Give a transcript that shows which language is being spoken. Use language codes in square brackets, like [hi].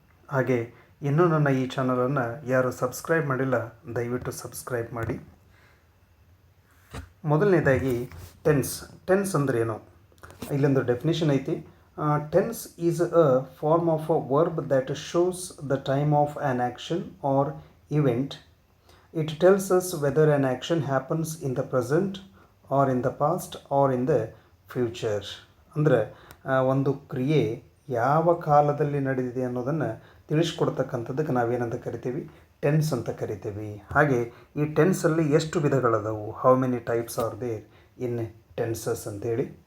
[kn] ಹಾಗೆ ಇನ್ನೂ ನನ್ನ ಈ ಚಾನಲನ್ನು ಯಾರು ಸಬ್ಸ್ಕ್ರೈಬ್ ಮಾಡಿಲ್ಲ ದಯವಿಟ್ಟು ಸಬ್ಸ್ಕ್ರೈಬ್ ಮಾಡಿ. ಮೊದಲನೇದಾಗಿ ಟೆನ್ಸ್ ಅಂದರೆ ಏನು, ಇಲ್ಲೊಂದು ಡೆಫಿನೇಷನ್ ಐತಿ. [en] Tense is a form of a verb that shows the time of an action or event. It tells us whether an action happens in the present or in the past or in the future. [kn] ಅಂದರೆ ಒಂದು ಕ್ರಿಯೆ ಯಾವ ಕಾಲದಲ್ಲಿ ನಡೆದಿದೆ ಅನ್ನೋದನ್ನು ತಿಳಿಸ್ಕೊಡ್ತಕ್ಕಂಥದ್ದಕ್ಕೆ ನಾವೇನಂತ ಕರಿತೀವಿ, tense ಅಂತ ಕರಿತೀವಿ. ಹಾಗೆ ಈ ಟೆನ್ಸಲ್ಲಿ ಎಷ್ಟು ವಿಧಗಳದವು, [en] how many types are there in tenses [kn] ಅಂತೇಳಿ.